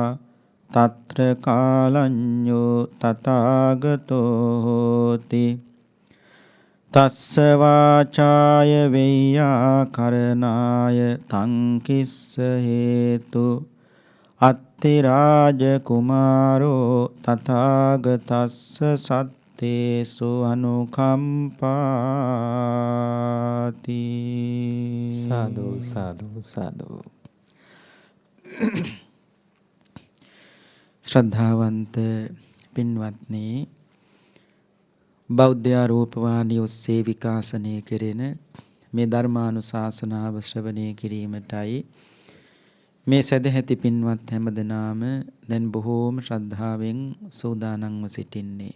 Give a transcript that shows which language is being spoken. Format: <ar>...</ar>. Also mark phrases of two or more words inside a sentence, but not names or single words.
<pi>තත්‍ර කාලඤ්ඤෝ තථාගතෝ හෝති තස්ස වාචාය වෙය්‍යාකරණාය තං කිස්ස හේතු අත්ති රාජ කුමාරෝ තථාගතස්ස සත්තේසු අනුකම්පාති. සාදු සාදු සාදු.</pi> <si>ශ්‍රද්ධාවන්ත පින්වත්නි, බෞද්ධ ආරෝපවාණී ඔස්සේ විකාශනය කෙරෙන මේ ධර්මානුශාසනාව ශ්‍රවණය කිරීමටයි මේ සදැහැති පින්වත් හැමදෙනාම දැන් බොහෝම ශ්‍රද්ධාවෙන් සූදානම්ව සිටින්නේ.</si>